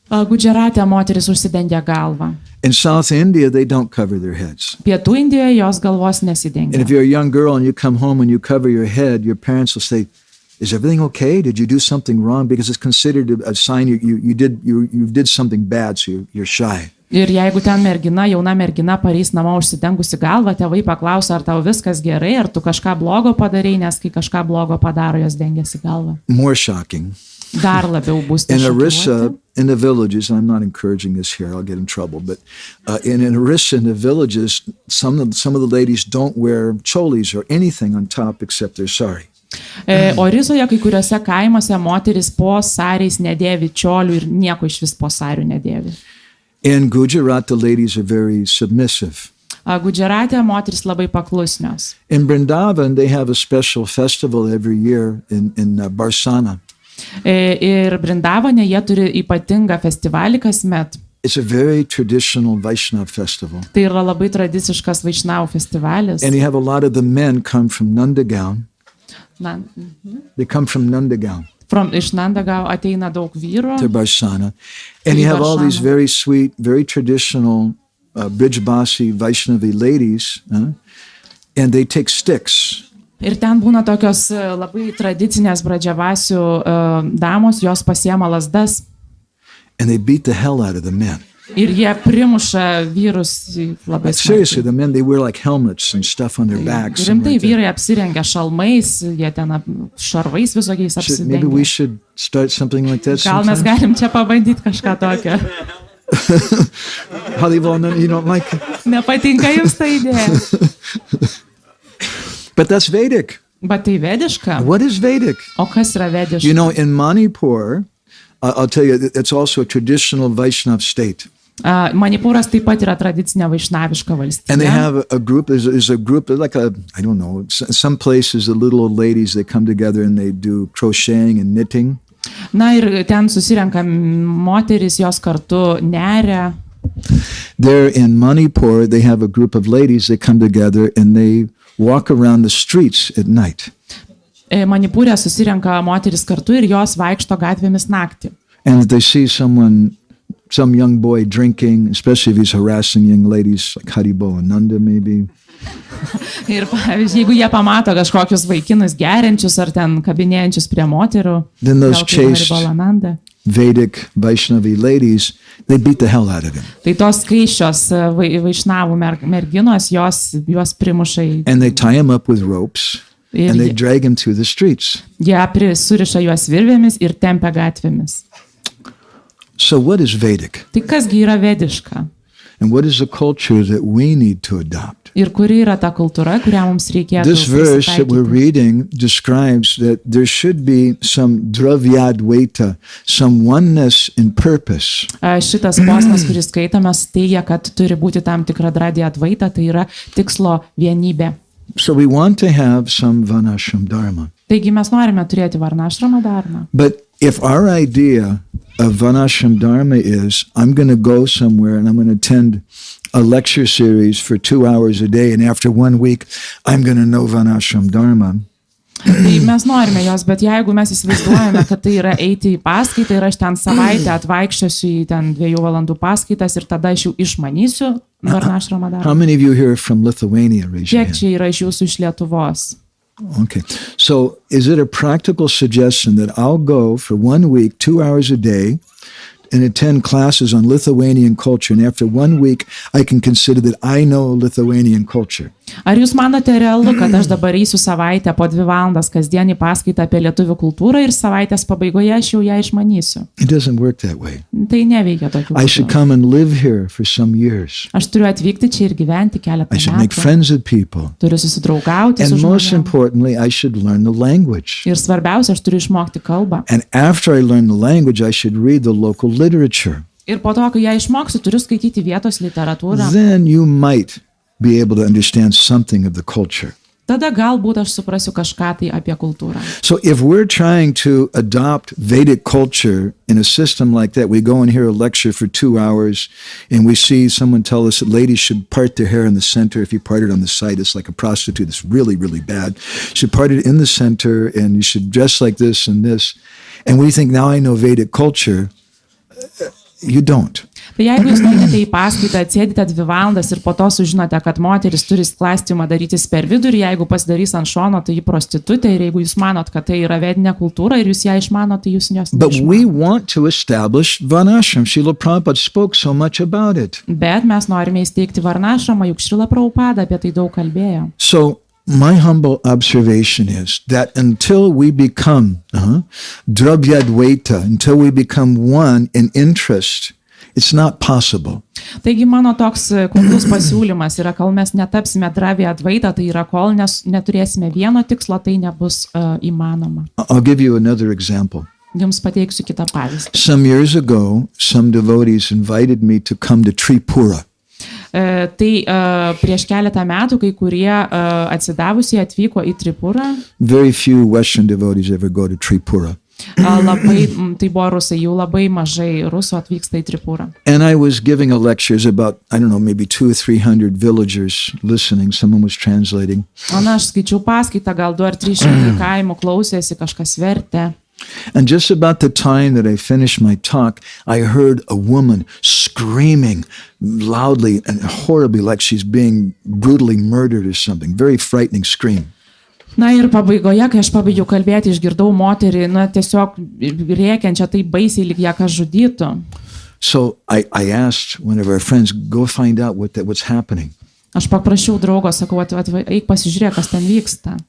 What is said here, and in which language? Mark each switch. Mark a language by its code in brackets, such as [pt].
[lt] Gudžarate moteris užsidengia galvą. [en] In South India, they don't cover their heads. [lt] Pietų Indijoje jos galvos nesidengia. [en] And if you're a young girl and you come home and you cover your head, your parents will say, is everything okay? Did you do something wrong? Because it's considered a sign you did something bad, so you're shy. [lt] Ir jeigu ten jauna mergina pareis namo užsidengusi galvą, tėvai paklausia, ar tau viskas gerai, ar tu kažką blogo padarei, nes kai kažką blogo padaro, jos dengiasi galvą. [en] More shocking. [lt] Dar labiau bus [en] In Orissa, in the villages, and I'm not encouraging this here, I'll get in trouble, but in Orissa, in the villages, some of the ladies don't wear cholis or anything on top except their sari. [lt] Orisoje kai kuriuose kaimuose moteris po sariais nedėvi čiolių ir nieko iš vis po sarių nedėvi. [en] In Gujarat, the ladies are very submissive. [lt] Gudžarate moteris labai paklusnios. [en] In Vrindavan, they have a special festival every year in Barsana. [lt] Ir Vrindavane jie turi ypatingą festivalį kasmet. [en] It's a very traditional Vaishnava festival. [lt] Tai yra labai tradiciškas Vaishnavų festivalis. [en] And you have a lot of the men come from Nandagaon. They come from Nandagaon. [lt] Iš Nandagaon ateina daug vyrų. [en] To Barsana. And you have all these very sweet, very traditional Brijbasi Vaishnavi ladies, and they take sticks. [lt] Ir ten būna tokios labai tradicinės Vradžavasių damos, jos pasiema lazdas. [en] And they beat the hell out of the men. [lt] Ir jie primuša vyrus labai smarkiai. [en] Seriously, the men, they wear like helmets and stuff on their backs. [lt] Rimtai vyrai apsirengia šalmais, jie ten šarvais visokiais apsidengia. [en] Maybe we should start something like that sometime? [lt] Gal mes galim čia pabandyti kažką tokio. [en] Harivalna, you don't like it? [lt] Nepatinka jums ta idėja. [en] But that's Vedic. [lt] Bet tai vediška. [en] What is Vedic? [lt] O kas yra vediška? [en] You know, in Manipur, I'll tell you, it's also a traditional Vaishnav state. [lt] Manipūras taip pat yra tradicinė vaišnaviška valstybė. [en] And they have a group, there's a group, like I don't know, some places, the little old ladies, they come together and they do crocheting and knitting. [lt] Na ir ten susirenka moteris, jos kartu neria. [en] There in Manipur, they have a group of ladies, they come together and they walk around the streets at night. [lt] Manipūre susirenka moteris kartu ir jos vaikšto gatvėmis naktį. [en] And if they see some young boy drinking, especially if he's harassing young ladies like Harinam maybe. [lt] Ir pavyzdžiui, jeigu jie pamato kažkokius vaikinus geriančius ar ten kabinėjančius prie moterų, [en] then those chaste Vedic Vaishnavi ladies, they beat the hell out of him. [lt] Tai tos skaičios vaišnavų merginos, jos primuša į... [en] And they tie him up with ropes and they drag him through the streets. [lt] Jie suriša juos virvėmis ir tempia gatvėmis. [en] So what is Vedic? [lt] Tai kasgi yra vediška? [en] And what is the culture that we need to adopt? [lt] Ir kuri yra ta kultūra, kurią mums reikėtų [en] This verse that we're reading describes that there should be some dravyadvaita, some oneness in purpose. [lt] Šitas posmas, kuris skaitomas, teigia, kad turi būti tam tikra dravyadvaita, tai yra tikslo vienybė. [en] So we want to have some Varnashram Dharma. [lt] Taigi mes norime turėti Varnashrama Dharma. [en] But if our idea of Varnashram Dharma is, I'm going to go somewhere and I'm going to attend a lecture series for 2 hours a day, and after 1 week, I'm going to know Varnashram Dharma. [lt] Tai mes norime jos, bet jeigu mes įsivaizduojame, kad tai yra eiti į paskaitą ir aš ten savaitę atvaikščiosiu į ten 2 valandų paskaitas ir tada aš jau išmanysiu Varnashrama Dharma. [en] How many of you here are from Lithuania? [lt] Kiek čia yra iš jūsų iš Lietuvos? [en] Okay. So is it a practical suggestion that I'll go for 1 week, 2 hours a day and attend classes on Lithuanian culture, and after 1 week, I can consider that I know Lithuanian culture. [lt] Ar jūs manote realu, kad aš dabar eisiu savaitę po 2 valandas kasdienį paskaitą apie lietuvių kultūrą ir savaitės pabaigoje aš jau ją išmanysiu? [en] It doesn't work that way. [lt] Tai neveikia tokiu [en] I should [lt] būdu. [en] come and live here for some years. [lt] Aš turiu atvykti čia ir gyventi keletą [en] I should make [lt] metų. [en] friends with people. [lt] Turiu susidraugauti su [en] And most [lt] žmonėmis. [en] importantly, I should learn the language. [lt] Ir svarbiausia, aš turiu išmokti kalbą. [en] And after I learn the language, I should read the local literature. [lt] Ir po to, kai ją išmoksiu, turiu skaityti vietos literatūrą. [en] Then you might be able to understand something of the culture. [lt] Tada galbūt aš suprasiu kažką tai apie kultūrą. [en] So if we're trying to adopt Vedic culture in a system like that, we go and hear a lecture for 2 hours and we see someone tell us that ladies should part their hair in the center. If you part it on the side, it's like a prostitute. It's really, really bad. You should part it in the center and you should dress like this and this. And we think, now I know Vedic culture. You don't. [lt] Tai jeigu jūs nueinate į paskaitą, atsėdite 2 valandas ir po to sužinote, kad moteris turi sklastymą darytis per vidurį, jeigu pasidarys ant šono, tai ji prostitutė, ir jeigu jūs manot, kad tai yra vedinė kultūra ir jūs ją išmanot, tai jūs jos [en] But we [lt] neišmanot. [en] want to establish Varnashram. Srila Prabhupada spoke so much about it. [lt] Bet mes norime įsteigti Varnashramą, juk Šrila Prabhupada apie tai daug kalbėjo. [en] So my humble observation is that until we become Dravyadvaita, until we become one in interest, it's not possible. [lt] Taigi mano toks kuklus pasiūlymas yra, kol mes netapsime Dravyadvaita, tai yra, kol neturėsime vieno tikslo, tai nebus įmanoma. [en] I'll give you another example. [lt] Jums pateiksiu kitą pavyzdį. [en] Some years ago, some devotees invited me to come to Tripura. [lt] Tai prieš keletą metų kai kurie atsidavusiai atvyko į Tripurą. [en] Very few Western devotees ever go to Tripura. [lt] Labai, tai buvo rusai, jau labai mažai rusų atvyksta į Tripurą. [en] And I was giving a lectures about, I don't know, maybe 200 or 300 villagers listening. Someone was translating. [lt] O na, aš skaičiau paskaitą, gal 200 ar 300 kaimų klausėsi, kažkas vertė. [en] And just about the time that I finished my talk, I heard a woman screaming loudly and horribly like she's being brutally murdered or something. Very frightening scream. [lt] Na ir pabaigoje, kai aš pabaigiau kalbėti, išgirdau moterį, na tiesiog rėkiančią taip baisiai, lyg ją kas žudytų. [en] So I asked one of our friends, go find out what's happening. [lt] Aš paprašiau draugo, sakau, eik pasižiūrėk, kas ten vyksta.